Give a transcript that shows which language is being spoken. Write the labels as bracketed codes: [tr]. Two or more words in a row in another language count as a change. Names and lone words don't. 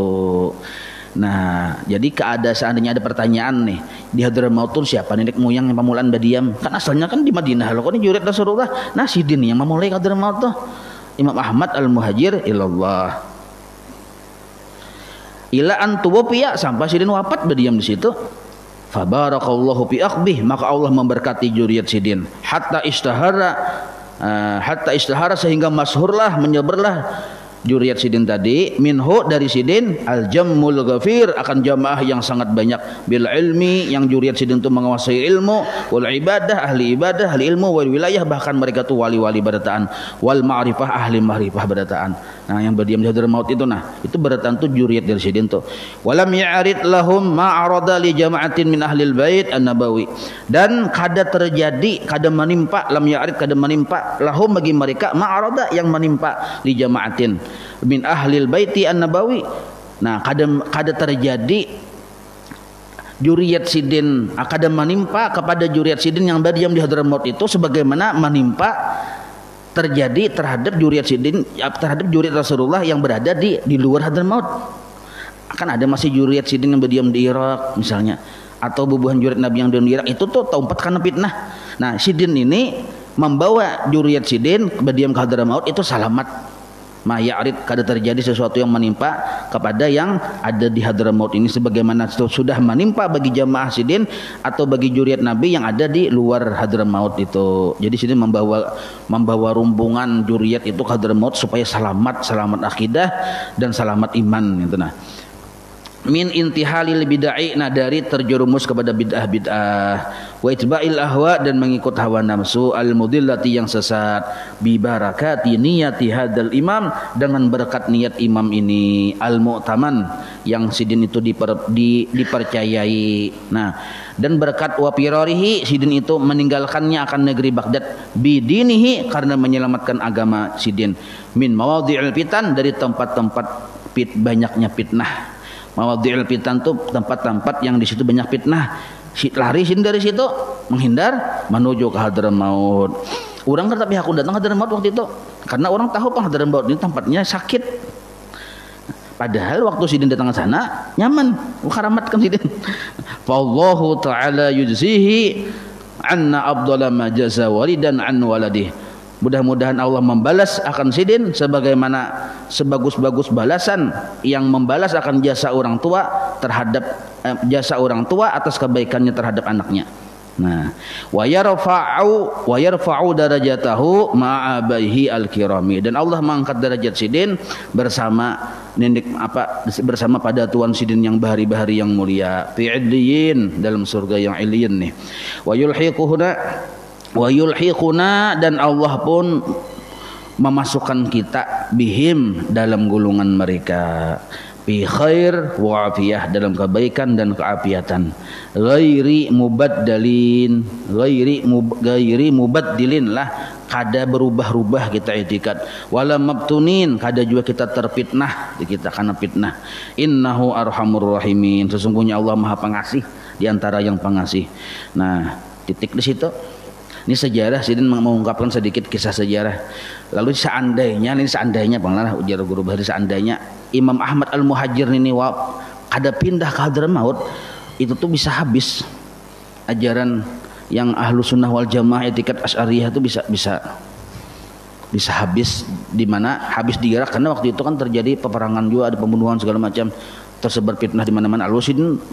[bjn] Nah, jadi seandainya ada pertanyaan nih, di Hadramaut tuh siapa nenek moyang yang pemulaan berdiam? Kan asalnya kan di Madinah loh, kan ini jurid Rasulullah. Nah, sidin yang memulai Hadramaut tuh Imam Ahmad Al-Muhajir ilallah. [ar] إلى أن توفي, [bjn] sampai sidin wafat berdiam di situ. [ar] فبارك الله في عقبه, [bjn] maka Allah memberkati juriyat sidin [ar] حتى اشتهر [bjn] sehingga masyhurlah, menyebarlah juriyat sidin tadi minhu dari sidin [ar] الجم الغفير, [bjn] akan jamaah yang sangat banyak, [ar] بالعلم, [bjn] yang juriyat sidin itu menguasai ilmu, [ar] والعبادة, [bjn] ahli ilmu, [ar] والولاية, [bjn] bahkan mereka tuh wali-wali berataan, [ar] والمعرفة, [bjn] ahli ma'rifah berataan. Nah, yang berdiam di Hadramaut itu, nah itu berataan tuh juriyat dari sidin tuh. [ar] ولم يعرض لهم ما عرض لجماعة من أهل البيت النبوي, [bjn] dan kada terjadi, kada menimpa, [ar] لم يعرض [bjn] kada menimpa [ar] lahum [bjn] bagi mereka [ar] ma'arada [bjn] yang menimpa [ar] لجماعة من أهل البيت النبوي. [bjn] Nah, kada terjadi juriyat sidin, kada menimpa kepada juriyat sidin yang berdiam di Hadramaut itu sebagaimana menimpa terjadi terhadap juriyat sidin, terhadap juriyat Rasulullah yang berada di luar Hadramaut. Kan ada masih juriyat sidin yang berdiam di Irak misalnya, atau bubuhan juriyat Nabi yang di Irak itu tuh tempat karena fitnah. Nah, sidin ini membawa juriyat sidin berdiam ke Hadramaut itu selamat. [ar] ما يعرض, [bjn] kada terjadi sesuatu yang menimpa kepada yang ada di Hadramaut ini sebagaimana sudah menimpa bagi jamaah sidin atau bagi juriyat Nabi yang ada di luar Hadramaut itu. Jadi sidin membawa rombongan juriyat itu ke Hadramaut supaya selamat akidah dan selamat iman gitu. Nah, [ar] من انتحال البدع, [bjn] nah dari terjerumus kepada bid'ah, [ar] واتباع الأهواء, [bjn] dan mengikut hawa nafsu, [ar] المضلة, [bjn] yang sesat, [ar] ببركة نية هذا الإمام, [bjn] dengan berkat niat imam ini, [ar] المؤتمن, [bjn] yang sidin itu dipercayai. Nah, dan berkat [ar] وفراره, [bjn] sidin itu meninggalkannya akan negeri Baghdad, bidinihi, karena menyelamatkan agama sidin, [ar] من مواضع الفتن, [bjn] dari tempat-tempat banyaknya fitnah. [ar] مواضع الفتن [bjn] itu tempat-tempat yang di situ banyak fitnah. Lari dari situ, menghindar menuju ke Hadramaut. Orang kan tapi aku datang ke Hadramaut waktu itu karena orang tahu Pak Hadramaut ini tempatnya sakit. Padahal waktu sidin datang ke sana nyaman, karamat kan sidin. [ar] والله تعالى يجزيه عنا أفضل ما جزى والدا عن ولده. [bjn] Mudah-mudahan Allah membalas akan sidin sebagaimana sebagus-bagus balasan yang membalas akan jasa orang tua terhadap jasa orang tua atas kebaikannya terhadap anaknya. Nah, [ar] ويرفع درجته مع آبائه الكرام, [bjn] dan Allah mengangkat derajat sidin bersama bersama pada tuan sidin yang bahari-bahari yang mulia, [ar] في عليين, [bjn] dalam surga yang illiyin nih. [ar] ويلحقنا, [bjn] dan Allah pun memasukkan kita bihim, dalam gulungan mereka, [ar] بخير وعافية, [bjn] dalam kebaikan dan keapiatan, [ar] غير مبدلين له, [bjn] kada berubah-ubah kita itikad, [ar] ولا مفتونين, [bjn] kada juga kita terfitnah, kita karena fitnah. [ar] إنه أرحم الراحمين, [bjn] sesungguhnya Allah Maha Pengasih di antara yang pengasih. Nah, titik di situ. Ini sejarah, sidin mengungkapkan sedikit kisah sejarah. Lalu seandainya banglah ujar guru bahari, seandainya Imam Ahmad Al-Muhajir ini ada pindah ke Hadramaut, itu tuh bisa habis ajaran yang [ar] أهل السنة والجماعة [bjn] etikat asy'ariyah itu bisa habis, di mana habis di Irak, karena waktu itu kan terjadi peperangan juga, ada pembunuhan segala macam, tersebar fitnah di mana-mana.